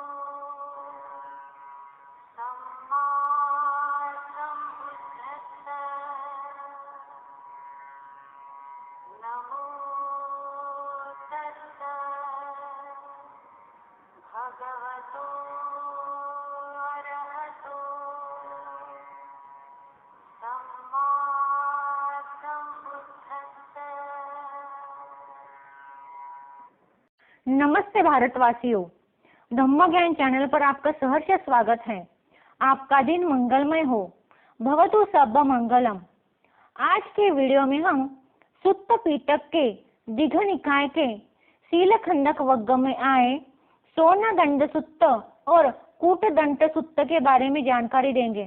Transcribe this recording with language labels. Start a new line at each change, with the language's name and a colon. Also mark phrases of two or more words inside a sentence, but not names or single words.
Pali: सम्मा सम्बुद्धस्सा नमो तस्सा भगवतो अरहतो सम्मा सम्बुद्धस्सा।
Hindi: नमस्ते भारतवासियों, धम्म ज्ञान चैनल पर आपका सहर्ष स्वागत है। आपका दिन मंगलमय हो,
Pali: भवतु सब मंगलम।
Hindi: आज के वीडियो में हम सुत्त पिटक के दीघ निकाय के शीलखंडक वग्ग में आए सोन दंड सुत्त और कूट दंड सुत्त के बारे में जानकारी देंगे।